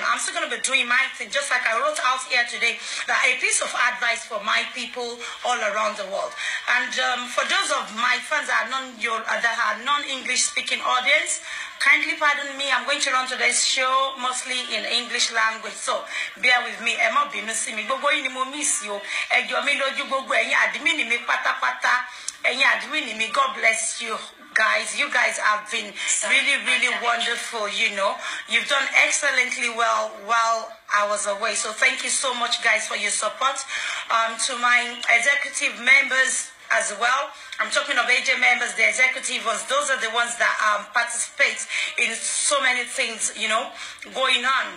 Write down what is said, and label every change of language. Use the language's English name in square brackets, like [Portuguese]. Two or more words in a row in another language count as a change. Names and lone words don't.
[English] I'm still going to be doing my thing, just like I wrote out here today, that a piece of advice for my people all around the world. And for those of my fans that are non-English speaking audience, kindly pardon me. I'm going to run today's show mostly in English language, so bear with me. [Yoruba] Emma Binusi mi gbogbo yin ni mo [English] miss you. [Yoruba] Ejo mi loju gbogbo ẹ̀yin admin mi pátápátá. Ẹ̀yin admin mi, [English] God bless you. Guys, you guys have been really wonderful, you know. You've done excellently well while I was away. So thank you so much, guys, for your support. To my executive members as well. I'm talking of AJ members, the executive ones. Those are the ones that participate in so many things, you know, going on.